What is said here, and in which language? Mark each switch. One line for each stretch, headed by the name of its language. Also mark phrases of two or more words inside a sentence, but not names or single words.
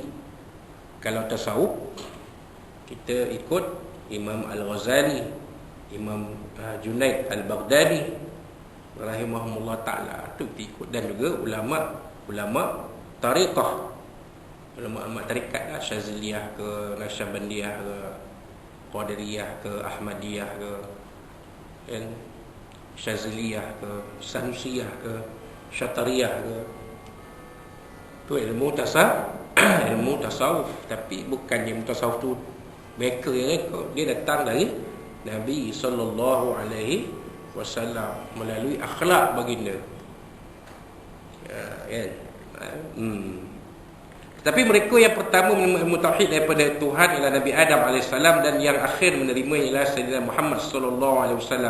Malay: Kalau tasawuf, kita ikut Imam Al-Ghazali, Imam Junaid Al-Baghdadi
Arabic: رحمهم الله تعالى.
Malay: Itu ikut. Dan juga ulama tariqah, ulama tarikat lah, Syaziliyah ke, Nasyabandiyah ke, Qadiriyah ke, Ahmadiyah ke, Syaziliyah ke, Sanusiyah ke, Syatariyah ke. Itu ilmu ilmu tasawuf. Tapi bukan ilmu tasawuf tu mereka dia datang dari Nabi SAW melalui akhlak baginda. Tapi mereka yang pertama menerima ilmu tauhid daripada Tuhan ialah Nabi Adam AS, dan yang akhir menerima ialah Sayyidina Muhammad SAW.